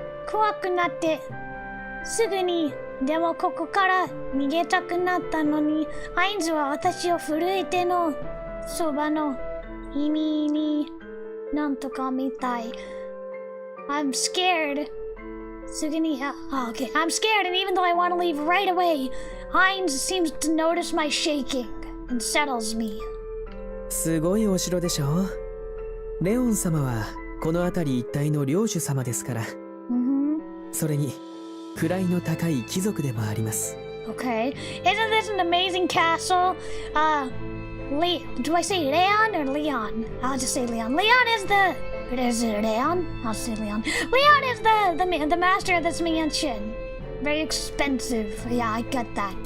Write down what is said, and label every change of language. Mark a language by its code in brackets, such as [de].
[ja] 怖くなってすぐにでもここから逃げたくなったのにアインズは私を震えてのそばの意味になんとかみたい。 [en] I'm scared. [ja] すぐに [en] okay. I'm scared and even though I want to leave right away, Heinz seems to notice my shaking and settles me. [ja] すごいお城でしょ。レオン様はこの辺り一帯の領主様ですから。それに位の高い貴族でもあります。 [en] Okay, isn't this an amazing castle? Do I say Leon or Leon? I'll just say Leon. Leon is is it Leon? I'll say Leon. Leon is the master of this mansion. Very expensive. Yeah, I got that.